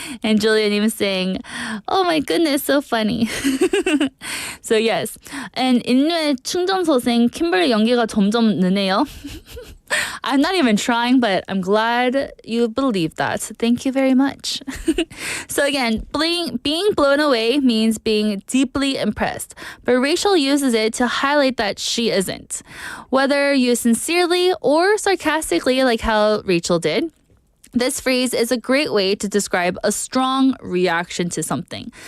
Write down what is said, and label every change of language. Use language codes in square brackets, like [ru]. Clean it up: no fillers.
[en] And Julia Neem is saying, oh my goodness, so funny. So yes. [ko] And 인류의 충전소생 킴벌리 연기가 점점 느네요. [en] I'm not even trying, but I'm glad you believe that. Thank you very much. So again, being blown away means being deeply impressed, but Rachel uses it to highlight that she isn't. Whether you sincerely or sarcastically, like how Rachel did, this phrase is a great way to describe a strong reaction to something.